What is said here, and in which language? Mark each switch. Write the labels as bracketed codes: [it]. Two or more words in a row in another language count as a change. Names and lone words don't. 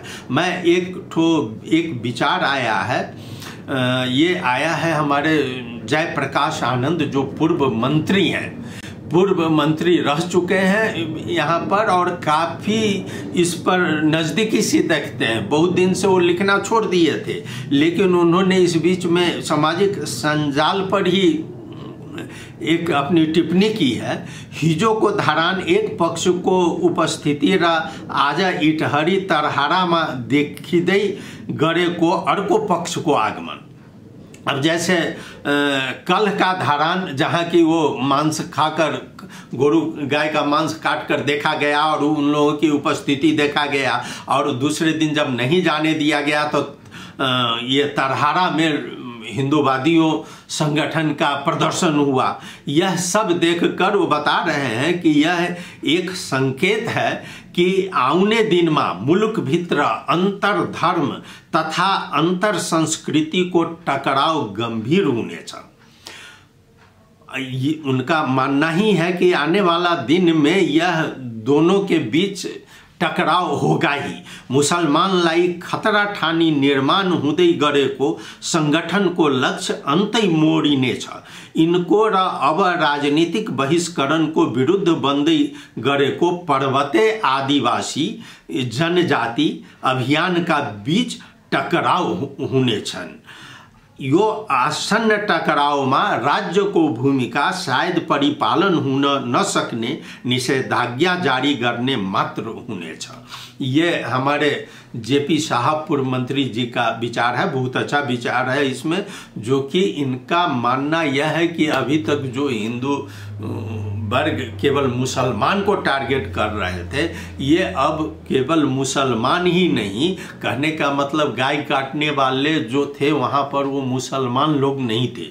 [hi] मैं एक विचार आया है, ये आया है हमारे जयप्रकाश आनंद जो पूर्व मंत्री हैं, पूर्व मंत्री रह चुके हैं यहाँ पर और काफ़ी इस पर नज़दीकी से देखते हैं। बहुत दिन से वो लिखना छोड़ दिए थे, लेकिन उन्होंने इस बीच में सामाजिक संजाल पर ही एक अपनी टिप्पणी की है। [ne] हिजो को धारान एक पक्ष को उपस्थिति र आज इटहरी तरहारा में देखिँदै गरेको अर्को पक्ष को आगमन। [hi] अब जैसे कल का धारान जहाँ की वो मांस खाकर गोरु गाय का मांस काट कर देखा गया और उन लोगों की उपस्थिति देखा गया, और दूसरे दिन जब नहीं जाने दिया गया तो ये तरहारा में हिंदूवादियों संगठन का प्रदर्शन हुआ। यह सब देखकर वो बता रहे हैं कि यह एक संकेत है कि [ne] आउने दिन [hi] में [ne] मुलुक भित्र अंतर धर्म तथा अंतर संस्कृति को टकराव गंभीर होने छ। [hi] उनका मानना ही है कि आने वाला दिन में यह दोनों के बीच टकराव होगा ही। [ne] मुसलमानलाई खतरा ठानी निर्माण हुँदै गरेको संगठनको लक्ष्य अन्तै मोडिनेछ। इनको र अब राजनीतिक बहिष्करणको विरुद्ध बन्दै गरेको पर्वते आदिवासी जनजाति अभियानका बीच टकराव हुनेछन्। यो आसन्न टकरावमा राज्यको भूमिका शायद परिपालन हुन नसक्ने निषेधाज्ञा जारी गर्ने मात्र हुनेछ। [hi] ये हमारे जेपी साहब पूर्व मंत्री जी का विचार है, बहुत अच्छा विचार है इसमें, जो कि इनका मानना यह है कि अभी तक जो हिंदू वर्ग केवल मुसलमान को टारगेट कर रहे थे, ये अब केवल मुसलमान ही नहीं, कहने का मतलब गाय काटने वाले जो थे वहाँ पर वो मुसलमान लोग नहीं थे।